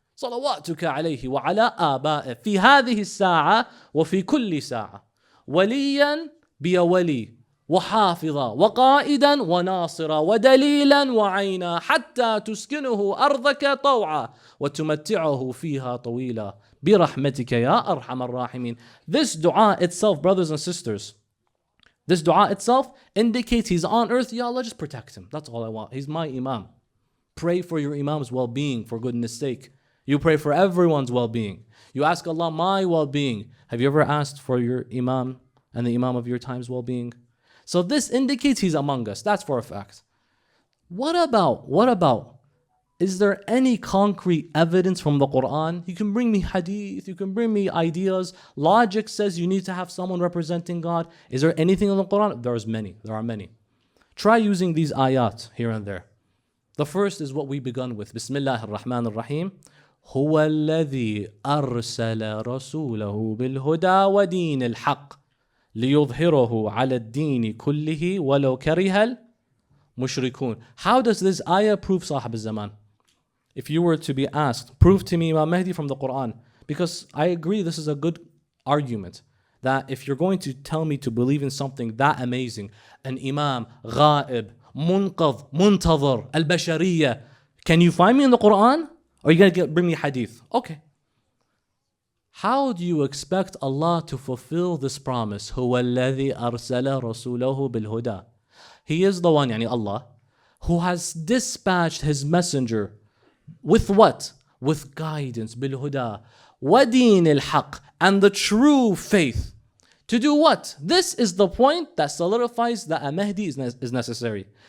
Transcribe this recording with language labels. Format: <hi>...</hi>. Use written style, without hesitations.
<ar>صلواتك عليه وعلى آبائه في هذه الساعة وفي كل ساعة وليا بولي وحافظا وقائدا وناصرا ودليلا وعينا حتى تسكنه أرضك طوعا وتمتعه فيها طويلا برحمتك يا أرحم الراحمين.</ar> <en>This dua itself, brothers and sisters, this dua itself indicates he's on earth. Ya Allah, just protect him. That's all I want. He's my Imam. Pray for your Imam's well-being for goodness sake. You pray for everyone's well-being. You ask Allah my well-being. Have you ever asked for your Imam and the Imam of your time's well-being? So this indicates he's among us. That's for a fact. What about, is there any concrete evidence from the Quran? You can bring me hadith, you can bring me ideas. Logic says you need to have someone representing God. Is there anything in the Quran? There are many. Try using these ayat here and there. The first is what we begun with.</en> <ar>Bismillah ar-Rahman ar-Rahim. هو الذي أرسل رسوله بالهدى ودين الحق ليظهره على الدين كله ولو كره المشركون.</ar> <en>How does this ayah prove Sahib al-Zaman? If you were to be asked, prove to me Imam Mahdi from the Quran. Because I agree this is a good argument. That if you're going to tell me to believe in something that amazing, an Imam, Ghaib, Munqadh, Muntadhar, Al-Bashariyah, can you find me in the Quran? Or are you going to bring me hadith? Okay. How do you expect Allah to fulfill this promise?</en> <ar>هو الذي أرسل رسوله بالهدى.</ar> <en>He is the one,</en> <ar>يعني</ar> <en>Allah, who has dispatched his messenger with what? With guidance,</en> <ar>بالهدى, ودين الحق,</ar> <en>and the true faith. To do what? This is the point that solidifies that a Mahdi is necessary.</en>